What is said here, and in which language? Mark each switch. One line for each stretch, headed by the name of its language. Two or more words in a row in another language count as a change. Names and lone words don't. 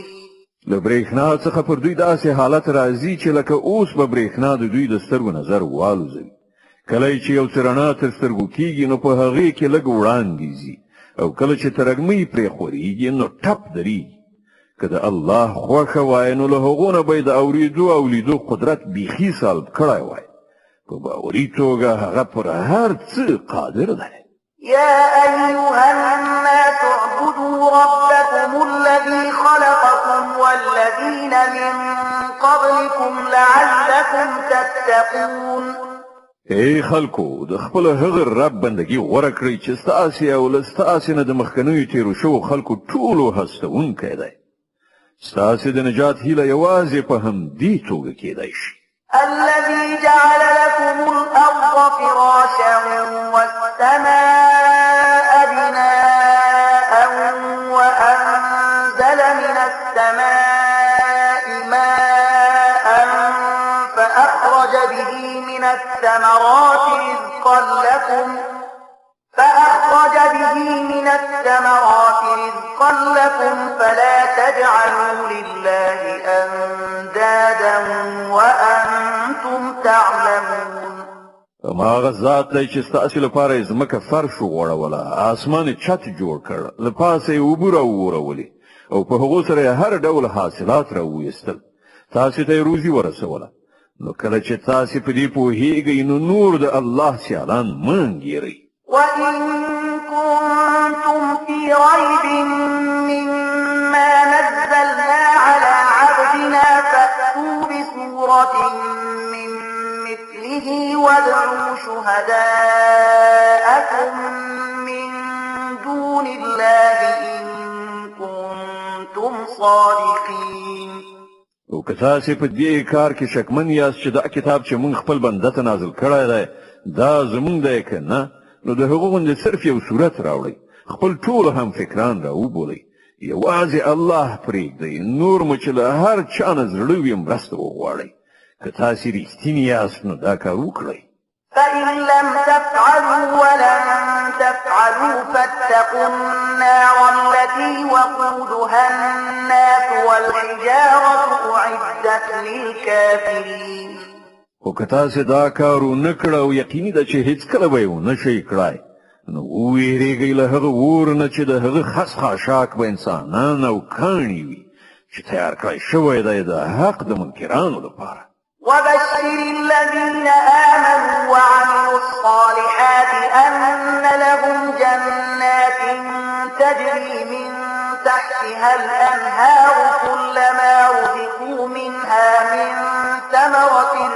Pashto: له برېښنا څخه پر دوی داسې حالت راځي چې لکه اوس به برېښنا د دوی د سترګو نظر والوزوي. کله چې یو څه رڼا تر سترګو کېږي نو په هغې کې لږ وړاندې ځي او کله چې ترږمۍ پرې خورېږي نو ټپ درېږي. که د الله خوښه وای نو له هغو نه به یې د اورېدو او لیدو قدرت بیخي سلب کړی وای. په باوري توګه هغه پر هر څه قادر دی.
Arabic: يا أيها الناس اعبدوا ربكم الذي خلقكم والذين من قبلكم لعلكم تتقون.
Pashto: ای خلکو د خپل هغه رب بندگی غوړه کړئ چې ستاسې او له ستاسې نه د مخکنیو تیرو شوو خلکو ټولو هستوونکی دی. ستاسې د نجات هیله یوازې په همدې توګه کېدی شي.
Arabic: الذي جعل لكم الأرض فراشا والسماء بناء وأنزل من السماء ماء فأخرج به من الثمرات رزقا لكم فلا تجعلوا لله أندادا وأنتم تعلمون.
Pashto: هماغه ذات دی چې ستاسې لپاره یې ځمکه فرش وغوړوله اسمان یې چت جوړ کړ له پاسه یې اوبه راوورولې او په هغو سره یې هر ډول حاصلات راوویستل تاسې ته یې روزي ورسوله. نو کله چې تاسې په دې پوهېږئ نو نور د الله سیالان مه انګېرئ.
Arabic: وإن كنتم في ريب مما نزلنا على عبدنا فأتوا بسورة من مثله وادعوا شهداءكم من دون الله إن كنتم صادقين.
Pashto: او که تاسې په دې کار کې شکمن یاست چې دا کتاب چې موږ خپل بنده ته نازل کړی دی دا زموږ دی که نه نو د هغو غوندې صرف یو صورت راوړئ خپل ټول هم فکران راوبولئ یوازې الله پرېږدئ، نور مو چې له هر چا نه زړه وي مرسته وغواړئ. که تاسې رښتیني یاست نو دا کار وکړئ.
Arabic: فإن لم تفعلوا ولن تفعلوا فاتقوا النار التي وقودها الناس والحجارة أعدت للكافرين.
Pashto: خو که تاسې دا کار ونه کړه او یقیني ده چې هیڅکله به یې ونه شئ کړای، نو وویرېږئ له هغه اور نه چې د هغه خس خاشاک به انسانان او کاڼي وي چې تیار کړی شوی دی د حق د منکرانو لپاره.
Arabic: وبشر الذين آمنوا وعملوا الصالحات أن لهم جنات تجري من تحتها الأنهار كلما رزقوا منها من ثمرة